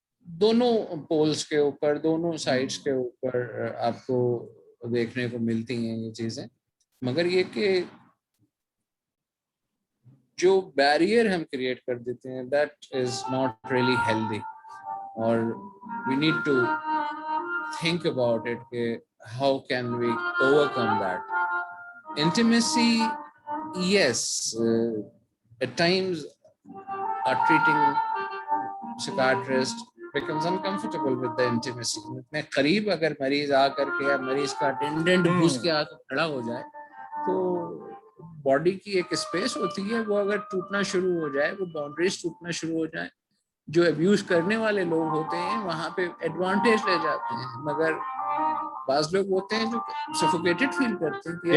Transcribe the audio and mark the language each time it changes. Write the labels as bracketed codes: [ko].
[ur] دونوں پولز کے اوپر, دونوں سائڈس کے اوپر آپ کو دیکھنے کو ملتی ہیں یہ چیزیں, مگر یہ کہ جو بیریئر ہم کریٹ کر دیتے ہیں [en] that is not really healthy, [ur] اور [en] we need to think about it [ur] کہ [en] How can we overcome that. Intimacy, yes, at times a treating psychiatrist becomes uncomfortable with the intimacy. [ur] اتنے قریب اگر مریض آ کر کے یا مریض کا اٹینڈنٹ گھس کے آ کر کھڑا ہو جائے تو باڈی کی ایک اسپیس ہوتی ہے, وہ اگر ٹوٹنا شروع ہو جائے, وہ باؤنڈریز ٹوٹنا شروع ہو جائیں, جو ابیوز کرنے والے لوگ ہوتے ہیں وہاں پہ ایڈوانٹیج لے جاتے ہیں, مگر بعض لوگ ہوتے ہیں جو سفوکیٹڈ فیل کرتے ہیں.